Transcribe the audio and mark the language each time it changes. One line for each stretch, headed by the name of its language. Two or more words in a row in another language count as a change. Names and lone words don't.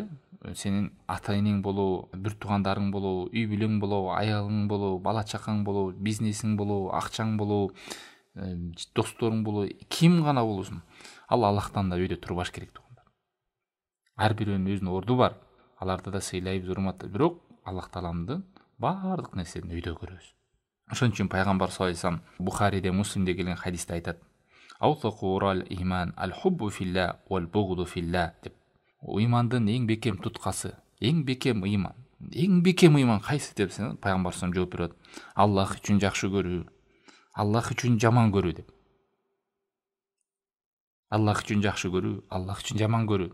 Kyrgyz: Сенин ата-энең болобу, бир туугандарың болобу, үй бүлөң болобу, аялың болобу, бала чакаң болобу, бизнесиң болобу, акчаң болобу, досторуң болобу, ким гана болбосун, ал Аллахтан да өйдө турбаш керек тугандар. Ар бирөөнүн өзүнүн орду бар. Аларды да сыйлайбыз, урматтайбыз, бирок Аллах Тааламдын баардык нерсени өйдө көрөбүз.
Arabic: Ошон үчүн пайгамбар صلى الله عليه وسلم Бухариде, Муслимде келген хадисте айтат: "أوثق عرى الإيمان الحب في الله والبغض في الله" деп.
Kyrgyz: Ыймандын эң бекем туткасы, эң бекем ыйман кайсы депсең, пайгамбар саллаллаху жооп берет: Аллах үчүн жакшы көрүү, Аллах үчүн жаман көрүү деп. Аллах үчүн жакшы көрүү, Аллах үчүн жаман көрүү.